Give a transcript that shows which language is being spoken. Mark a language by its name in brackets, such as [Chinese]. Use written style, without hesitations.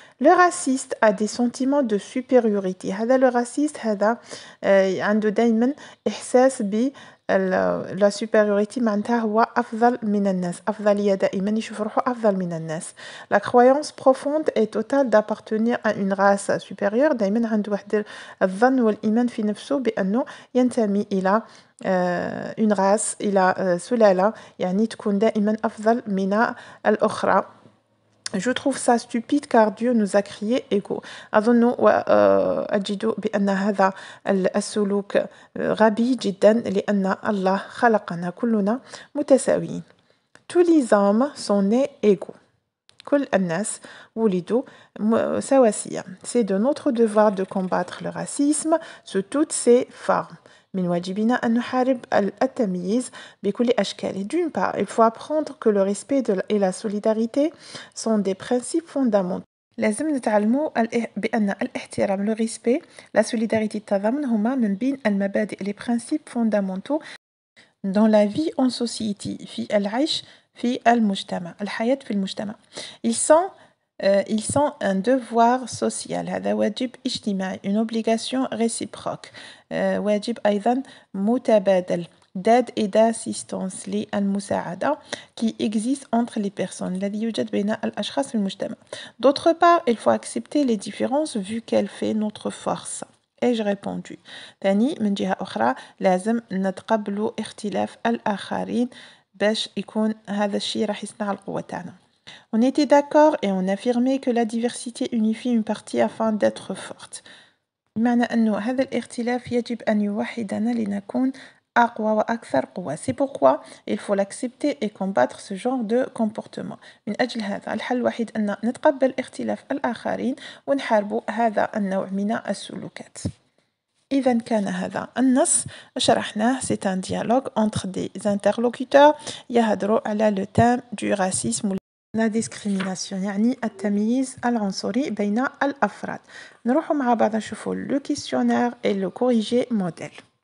[French] Le raciste a des sentiments de supériorité. [Arabic] هذا [French] le raciste [Arabic] هذا عنده دايما إحساس ب [French] la supériorité [Arabic] معناتها هو أفضل من الناس. أفضلية دائما يشوف روحه أفضل من الناس. [French] La croyance profonde et totale d'appartenir à une race supérieure. [Arabic] دائما عنده واحد الظن والإيمان في نفسه بأنه ينتمي إلى [French] une race [Arabic] إلى سلالة يعني تكون دائما أفضل من الأخرى. [French] Je trouve ça stupide car Dieu nous a créés égaux. [Arabic] أظن وأجد بأن هذا السلوك غبي جدا لأن الله خلقنا كلنا متساويين. [French] Tous les hommes sont nés égaux. [Arabic] كل الناس ولدوا سواسية. [French] C'est de notre devoir de combattre le racisme sous toutes ses formes. [Arabic] من واجبنا أن نحارب التمييز بكل أشكاله. [French] D'une part, il faut apprendre que le respect et la solidarité sont des principes fondamentaux. [Arabic] لازم نتعلموا بأن الاحترام, [French] le respect, la solidarité, [Arabic] التضامن هما من بين المبادئ, [French] les principes fondamentaux dans la vie en société, [Arabic] في العيش في المجتمع, الحياة في المجتمع. [French] Ils sont un devoir social. [Arabic] هذا واجب اجتماعي, [French] une obligation réciproque. [Arabic] واجب أيضا متبادل. [French] d'aide et d'assistance [Arabic] للمساعدة [French] qui existe entre les personnes [Arabic] الذي يوجد بين الأشخاص في المجتمع. [French] D'autre part, il faut accepter les différences vu qu'elle fait notre force. Ai-je répondu. [Arabic] ثاني من جهة أخرى لازم نتقبلوا اختلاف الآخرين باش يكون هذا الشيء راح يصنع القوة تاعنا. [French] On était d'accord et on affirmait que la diversité unifie une partie afin d'être forte. [Arabic] بمعنى أنه هذا الاختلاف يجب أن يوحدنا لنكون أقوى وأكثر قوة. [French] C'est pourquoi il faut l'accepter et combattre ce genre de comportement. [Arabic] من أجل هذا الحل الوحيد أن نتقبل اختلاف الآخرين ونحارب هذا النوع من السلوكات. إذا كان هذا النص شرحناه. [French] C'est un dialogue entre des interlocuteurs [Arabic] يهضروا على [French] le thème du racisme la discrimination [Arabic] يعني التمييز العنصري بين الأفراد. نروح مع بعض نشوفوا [French] le questionnaire et le corrigé modèle.